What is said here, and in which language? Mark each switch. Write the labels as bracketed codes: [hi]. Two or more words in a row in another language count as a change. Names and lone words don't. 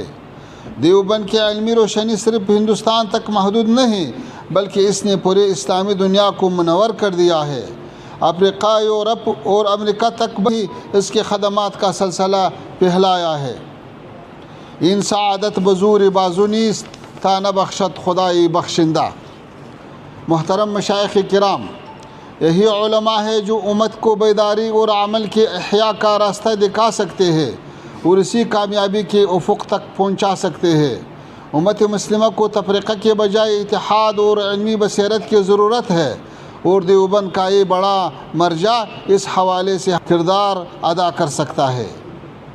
[ur] دیوبند کی علمی روشنی صرف ہندوستان تک محدود نہیں بلکہ اس نے پورے اسلامی دنیا کو منور کر دیا ہے۔ افریقہ، یورپ اور امریکہ تک بھی اس کے خدمات کا سلسلہ پھیلایا ہے۔ [fa] ان سعادت بزور بازو نیست تا نبخشت خدائی بخشندہ۔ [ur] محترم مشائخ کرام، یہی علماء ہے جو امت کو بیداری اور عمل کے احیاء کا راستہ دکھا سکتے ہیں اور اسی کامیابی کے افق تک پہنچا سکتے ہیں۔ امت مسلمہ کو تفریقہ کے بجائے اتحاد اور علمی بصیرت کی ضرورت ہے اور دیوبند کا یہ بڑا مرجع اس حوالے سے کردار ادا کر سکتا ہے۔